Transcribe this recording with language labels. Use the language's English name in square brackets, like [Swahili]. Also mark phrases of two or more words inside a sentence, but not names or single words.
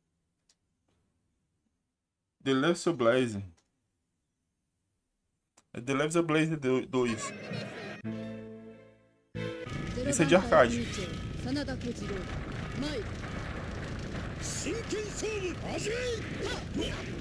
[Portuguese] The Left of Blaze. É The Left of Blaze 2. Esse é de arcade. [Japanese] 真剣勝負始め。